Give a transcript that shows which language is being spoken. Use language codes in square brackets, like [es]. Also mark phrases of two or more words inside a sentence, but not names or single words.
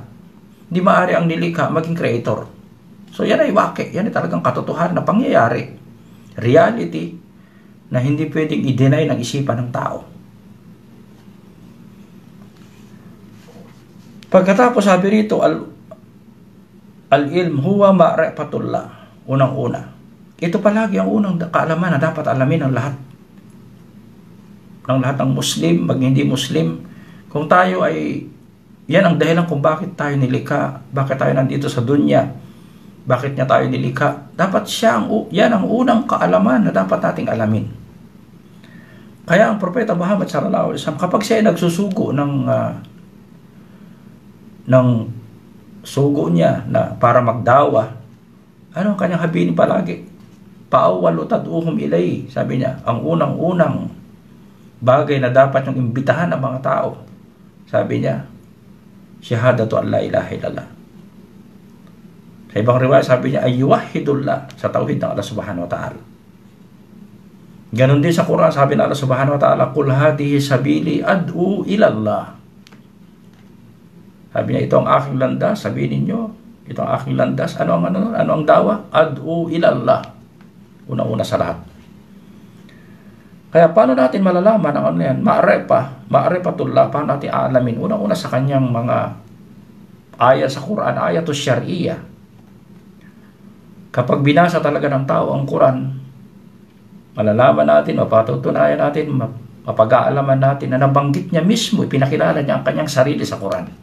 [tl] Hindi maaari ang nilikha maging creator. So yan ay waki. Yan ay talagang katotohanan na pangyayari. Reality na hindi pwedeng i-deny ng isipan ng tao. Pagkatapos sabi rito, [ar] العلم هو معرفة الله. [tl] Unang-una. Ito palagi ang unang kaalaman na dapat alamin ng lahat. Ng lahat ng Muslim, mag hindi Muslim. Kung tayo ay, yan ang dahilan kung bakit tayo nilikha, bakit tayo nandito sa dunya, bakit niya tayo nilikha. Dapat yan ang unang kaalaman na dapat nating alamin. Kaya ang Propeta Muhammad [ar] صلى الله عليه وسلم, [tl] kapag siya ay nagsusugo ng sugo niya na para magdawa, ano ang kanyang habihin palagi? [ar] فأول تدعوهم إلي. [tl] Sabi niya, ang unang-unang bagay na dapat yung imbitahan ng mga tao, sabi niya, [ar] شهادة أن لا إله إلا الله. [tl] Sa ibang riwaya, sabi niya, ay yuwahhidullah, sa tauhid ng [ar] الله سبحانه وتعالى. [tl] Ganon din sa Quran, sabi ng [ar] الله سبحانه وتعالى, قل هذه سبيلي أدعو إلى الله. [tl] Sabi niya, ito ang aking landas, sabihin ninyo, ito ang aking landas. Ano ang dawa? [ar] أدعو إلى الله. [tl] Una-una sa lahat. Kaya paano natin malalaman ang ano yan? Ma'rifatullah, paano natin aalamin? Una-una sa kanyang mga ayat sa Quran, [ar] آيات الشرعية. [tl] Kapag binasa talaga ng tao ang Quran, malalaman natin, mapatutunayan natin, mapag-aalaman natin na nabanggit niya mismo, ipinakilala niya ang kanyang sarili sa Quran.